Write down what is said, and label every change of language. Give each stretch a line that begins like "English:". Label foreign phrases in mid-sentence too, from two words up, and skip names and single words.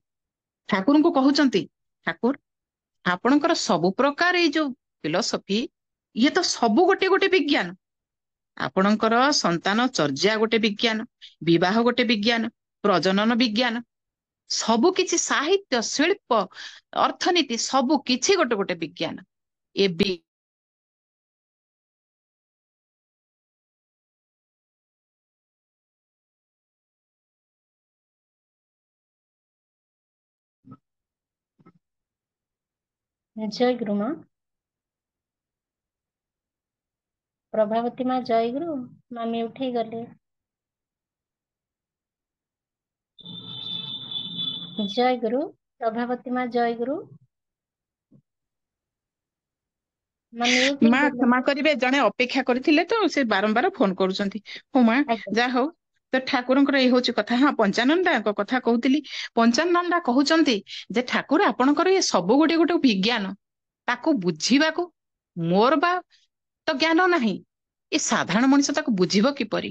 Odia: ଠାକୁରଙ୍କୁ କହୁଛନ୍ତି, ଠାକୁର ଆପଣଙ୍କର ସବୁ ପ୍ରକାର ଏଇ ଯୋଉ ଫିଲୋସଫି, ଇଏ ତ ସବୁ ଗୋଟେ ଗୋଟେ ବିଜ୍ଞାନ। ଆପଣଙ୍କର ସନ୍ତାନ ଚର୍ଯା ଗୋଟେ ବିଜ୍ଞାନ, ବିବାହ ଗୋଟେ ବିଜ୍ଞାନ, ପ୍ରଜନନ ବିଜ୍ଞାନ, ସବୁ କିଛି, ସାହିତ୍ୟ, ଶିଳ୍ପ, ଅର୍ଥନୀତି, ସବୁ କିଛି ଗୋଟେ ଗୋଟେ ବିଜ୍ଞାନ। ଏ
Bangla: জয় গুরু মা। প্রভাবতী মা জয় গুরু। মামী উঠে গেলে। জয় গুরু। প্রভাবতী মা জয় গুরু। মামী উঠে ମା গেলে।
Odia: କ୍ଷମା କରିବେ, ଜଣେ ଅପେକ୍ଷା କରିଥିଲେ ତ ସେ ବାରମ୍ବାର ଫୋନ କରୁଛନ୍ତି। ହଉ ମା, ଆଜ୍ଞା ଯାହା ହଉ, ତ ଠାକୁରଙ୍କର ଏଇ ହଉଛି କଥା। ହଁ, ପଞ୍ଚାନନ୍ଦାଙ୍କ କଥା କହୁଥିଲି। ପଞ୍ଚାନନ୍ଦା କହୁଛନ୍ତି ଯେ ଠାକୁର ଆପଣଙ୍କର ଏ ସବୁ ଗୋଟେ ଗୋଟେ ବିଜ୍ଞାନ, ତାକୁ ବୁଝିବାକୁ ମୋର ବା ତ ଜ୍ଞାନ ନାହିଁ, ଏ ସାଧାରଣ ମଣିଷ ତାକୁ ବୁଝିବ କିପରି?